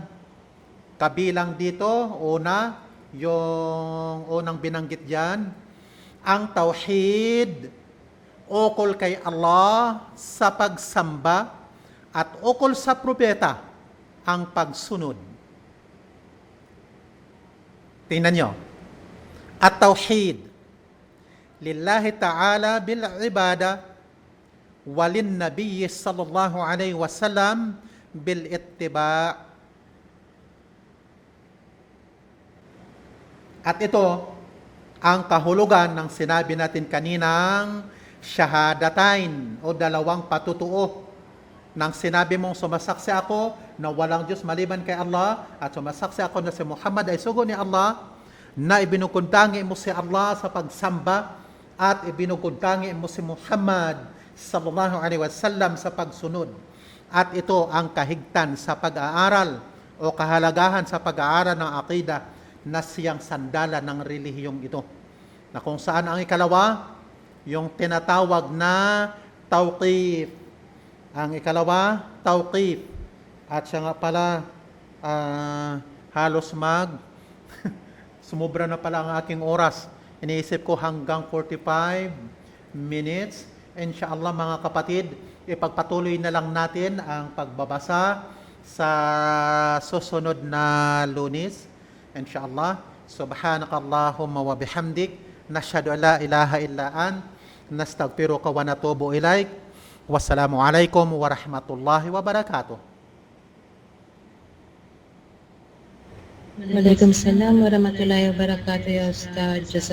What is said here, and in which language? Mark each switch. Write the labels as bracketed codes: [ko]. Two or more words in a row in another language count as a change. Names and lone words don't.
[tl] Kabilang dito, yung unang binanggit diyan, ang tauhid, ukol kay Allah sa pagsamba, at ukol sa propeta ang pagsunod. Tingnan nyo. [ar] التوحيد لله تعالى بالعبادة وللنبي صلى الله عليه وسلم بالاتباع'. [tl] At ito ang kahulugan ng sinabi natin kaninang syahadatain o dalawang patutuo. Nang sinabi mong sumasaksi ako na walang Diyos maliban kay Allah at sumasaksi ako na si Muhammad ay sugo ni Allah, na ibinukuntangi mo si Allah sa pagsamba at ibinukuntangi mo si Muhammad [ar] صلى الله عليه وسلم [tl] sa pagsunod. At ito ang kahigtan sa pag-aaral o kahalagahan sa pag-aaral ng akida na siyang sandalan ng relihiyong ito. Na kung saan ang ikalawa, yung tinatawag na tawqif. Ang ikalawa, tawqif. At siya nga pala, halos sumubra na pala ang aking oras. Iniisip ko hanggang 45 minutes. Inshallah mga kapatid, ipagpatuloy na lang natin ang pagbabasa sa susunod na Lunes. Inshallah. [ar] سبحانك اللهم وبحمدك نشهد أن لا إله إلا أنت. نستغفرك ونتوب إليك والسلام عليكم ورحمة الله وبركاته. وعليكم السلام ورحمة الله وبركاته يا أستاذ.